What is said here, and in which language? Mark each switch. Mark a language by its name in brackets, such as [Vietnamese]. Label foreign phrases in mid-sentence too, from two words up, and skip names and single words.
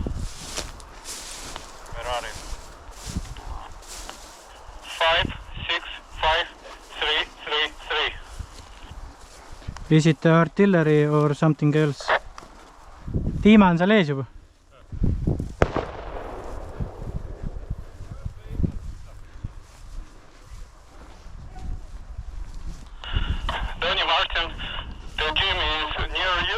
[English] Where are you? 56533. Is it artillery or something else? [Estonian] Tiima on seal ees juba. [English] Danny Martin, the team is near you.